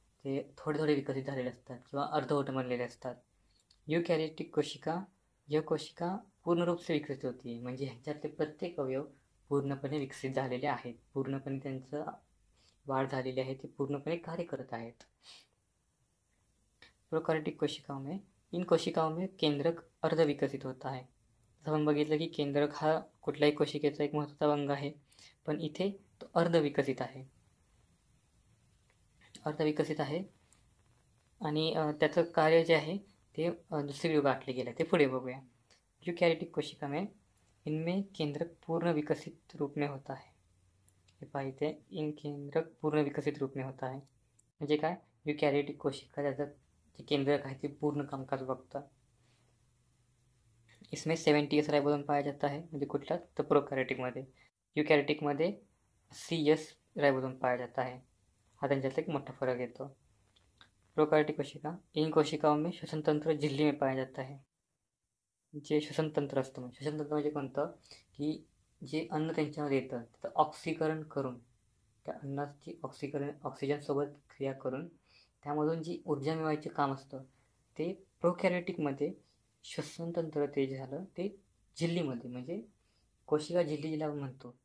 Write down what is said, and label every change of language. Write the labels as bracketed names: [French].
[Marathi] ते थोडे थोडे विकसित झालेले असतात किंवा अर्धवट बनलेले असतात. युकॅरियोटिक कोशिका, [Hindi] यह कोशिका पूर्ण रूप से विकसित होती, [Marathi] म्हणजे ह्याच्यातले प्रत्येक अवयव पूर्णपणे विकसित झालेले आहेत, पूर्णपणे त्यांचं वाढ झालेली आहे, ते पूर्णपणे कार्य करत आहेत. [Hindi] प्रोकैरियोटिक कोशिकाओं में, इन कोशिकाओं में केंद्रक अर्ध विकसित होता है. [Marathi] जसं आपण बघितलं की केंद्रक हा कुठल्याही कोशिकेचा एक महत्त्वाचा अंग आहे, पण इथे तो अर्ध विकसित आहे. आणि त्याचं कार्य जे आहे ते दुसरी गाठले गेले, ते पुढे बघूया. [Hindi] यूकॅरियोटिक कोशिका में इनमें केंद्रक पूर्ण विकसित रूप में होता है. [Marathi] हे पाहिजे, [Hindi] इन केंद्रक पूर्ण विकसित रूप में होता है [Marathi] म्हणजे काय? यूकॅरियोटिक कोशिका त्याचं जे केंद्रक आहे ते पूर्ण कामकाज बघतं. [Hindi] इसमें 70S राइबोसोम पाया जाता है, [Marathi] म्हणजे कुठला? तर प्रोकैरियोटिकमध्ये. [Hindi] यूकॅरियोटिकमध्ये CS राइबोसोम पाया जाता है. [Marathi] हा त्यांच्यात एक मोठा फरक येतो. [Hindi] प्रोकैरियोटिक कोशिका, इन कोशिकाओं में श्वसन तंत्र झिल्ली में पाया जाता है. [Marathi] जे श्वसन तंत्र असतं, श्वसन तंत्र म्हणजे कोणतं? की जे अन्न त्यांच्यामध्ये येतं त्याचं ऑक्सीकरण करून, त्या अन्नाची ऑक्सिजनसोबत क्रिया करून त्यामधून जी ऊर्जा मिळवायचे काम असतं ते प्रोकॅरियोटिकमध्ये श्वसन तंत्र ते जे झालं ते झिल्लीमध्ये, म्हणजे कोशिका झिल्ली जिला आपण म्हणतो.